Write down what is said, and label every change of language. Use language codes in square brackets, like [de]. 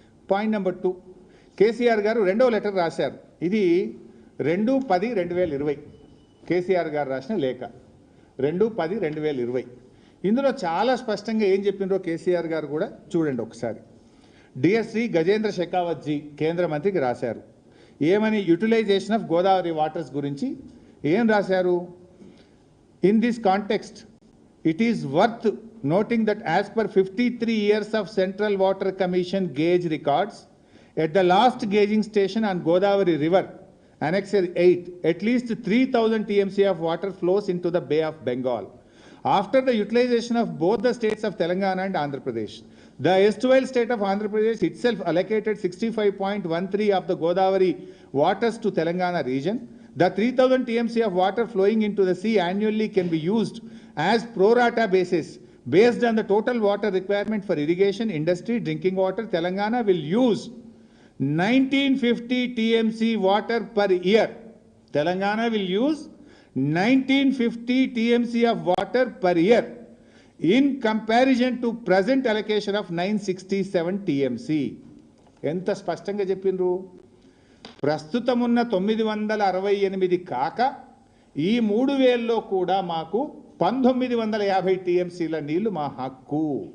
[te] Point number 2, KCR గారు రెండవ letter రాశారు. ఇది 2/10/2020 కేసీఆర్ గారు రాసిన లేఖ. 2/10/2020 ఇందులో చాలా స్పష్టంగా ఏం చెప్పినరో కేసీఆర్ గారు కూడా చూడండి ఒకసారి. డియర్ శ్రీ గజేంద్ర షెకావత్ జీ కేంద్ర మంత్రికి రాశారు. ఏమని? [en] utilization of Godavari waters [te] గురించి ఏం రాశారు? [en] In this context it is worth noting that as per 53 years of Central Water Commission gauge records, at the last gauging station on Godavari River, Annexure 8, at least 3,000 TMC of water flows into the Bay of Bengal. After the utilization of both the states of Telangana and Andhra Pradesh, the erstwhile state of Andhra Pradesh itself allocated 65.13 of the Godavari waters to Telangana region. The 3,000 TMC of water flowing into the sea annually can be used as pro rata basis. Based on the total water requirement for irrigation, industry, drinking water, Telangana will use 1950 TMC water per year. Telangana will use 1950 TMC of water per year in comparison to present allocation of 967 TMC. [te] ఎంత స్పష్టంగా చెప్పిండ్రు. ప్రస్తుతం ఉన్న 968 కాక ఈ 3000లో కూడా మాకు 1950 టీఎంసీల నీళ్లు మా హక్కు.